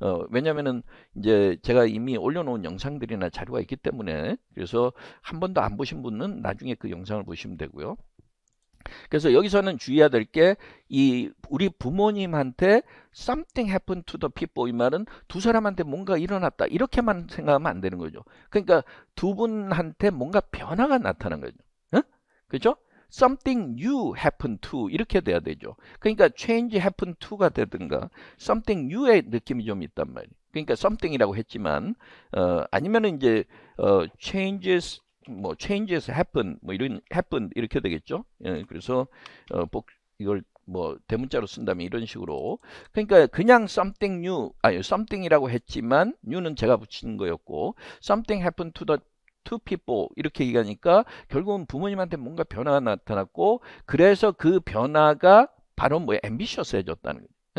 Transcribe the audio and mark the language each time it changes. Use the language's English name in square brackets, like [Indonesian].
[Korean] 왜냐면은 이제 제가 이미 올려놓은 영상들이나 자료가 있기 때문에 그래서 한 번도 안 보신 분은 나중에 그 영상을 보시면 되고요. 그래서 여기서는 주의해야 될 게 이 우리 부모님한테 [English] something happened to the people [Korean] 이 말은 두 사람한테 뭔가 일어났다 이렇게만 생각하면 안 되는 거죠. 그러니까 두 분한테 뭔가 변화가 나타난 거죠. 그죠? [English] something new happened to [Korean] 이렇게 돼야 되죠. 그러니까 [English] change happened to [Korean] 가 되든가 [English] something new [Korean] 의 느낌이 좀 있단 말이에요. 그러니까 something이라고 했지만 아니면은 이제 [English] changes happen [Korean] 뭐 이런 happen 이렇게 되겠죠. 그래서 이걸 뭐 대문자로 쓴다면 이런 식으로 그러니까 그냥 [English] something new [Korean] 아니 something이라고 했지만 new는 제가 붙이는 거였고 [English] something happened to the two people [Korean] 이렇게 얘기하니까 결국은 부모님한테 뭔가 변화가 나타났고 그래서 그 변화가 바로 뭐 ambitious해졌다는 거죠.